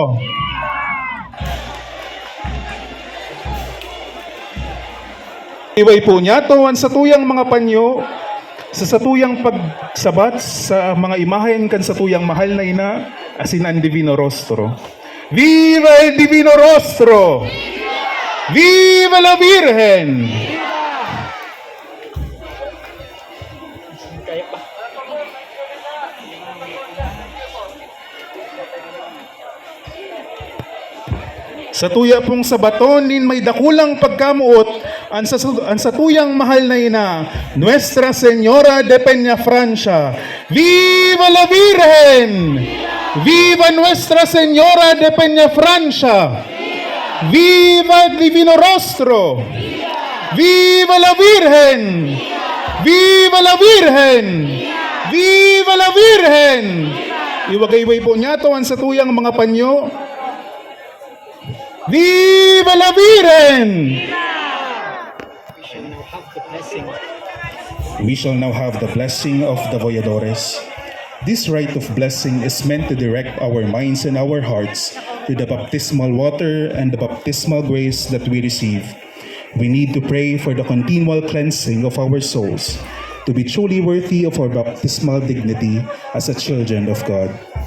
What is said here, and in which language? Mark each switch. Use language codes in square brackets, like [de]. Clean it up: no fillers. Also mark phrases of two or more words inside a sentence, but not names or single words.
[bik] Iway po niya, tuwan sa tuyang mga panyo, sa satuyang pagsabat sa mga imahen kan sa tuyang mahal na ina, asin ang Divino Rostro. [es] Viva el Divino Rostro! Viva la Virgen! [bik] Sa tuya pong sabatonin may dakulang pagkamuot ang satuyang mahal na ina, Nuestra Señora de Peña Francia. [es] Viva la Virgen! Viva Nuestra Señora de Peña Francia! Viva el Divino Rostro! Viva la Virgen! Viva la Virgen! Viva la Virgen! [bik] Iwagay-way po niya to ang satuyang mga panyo. [es] Viva la Virgen! [en] We shall now have the blessing of the Voyadores. This rite of blessing is meant to direct our minds and our hearts to the baptismal water and the baptismal grace that we receive. We need to pray for the continual cleansing of our souls, to be truly worthy of our baptismal dignity as a children of God.